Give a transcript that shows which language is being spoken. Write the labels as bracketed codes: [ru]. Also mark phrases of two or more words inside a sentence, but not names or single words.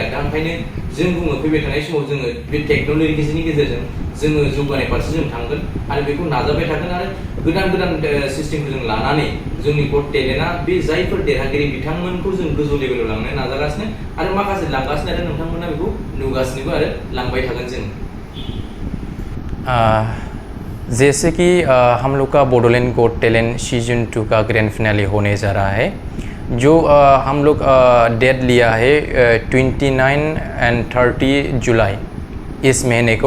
[brx] दा ओंखायनो जों बुङो फैबाय थानाय समाव जोङो बे टेक्न'लजिनि गेजेरजों जोङो जौगानाय फारसे जों थांगोन आरो बेखौ नाजाबाय थागोन, आरो गोदान गोदान सिस्टेमखौ जों लानानै जोंनि गट टेलेन्टआ बे जायफोर देरहागिरि बिथांमोनखौ जों गोजौ लेभेलाव लांनो नाजागासिनो, आरो माखासे लांगासिनो, आरो नोंथांमोना बेखौ नुगासिनोबो आरो लांबाय थागोन जों। [hi] जैसे कि हम लोग का बडोलैंड गॉट टैलेंट सीजन 2 का ग्रैंड फिनाले होने जा रहा है, जो हम लोग डेट लिया है 29 एंड 30 जुलाई इस महीने को।